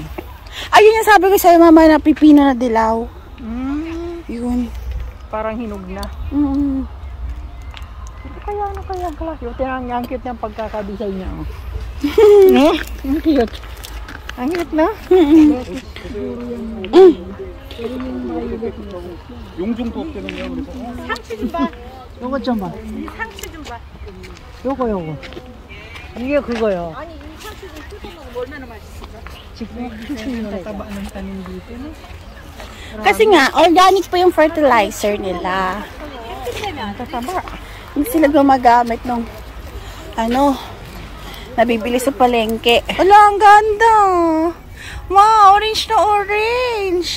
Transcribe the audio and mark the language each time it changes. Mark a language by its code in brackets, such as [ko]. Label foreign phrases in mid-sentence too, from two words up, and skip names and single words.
[tl] Ayun yung sabi ko sa'yo, mama, na pipino na dilaw. Yun. Parang hinog na. Ano kaya ang klase? O, ang cute ng pagkakabisay niya. Oh. No? Ang cute. Ang cute na? [ko] 용중도 없대는요. 그래서 상추 좀 봐. 요거 좀 봐. 상추 좀 봐. 요거. 이게 그거요. 아니, 이 상추 좀 뜯어 먹으면 얼마나 맛있을까? [tl] 지금 yung taba ng tanim dito. No? Kasi nga, organic po yung fertilizer nila. Tataba. Hindi sila gumagamit nung, nabibili sa palengke. Wala, ang ganda. Wow, orange na orange.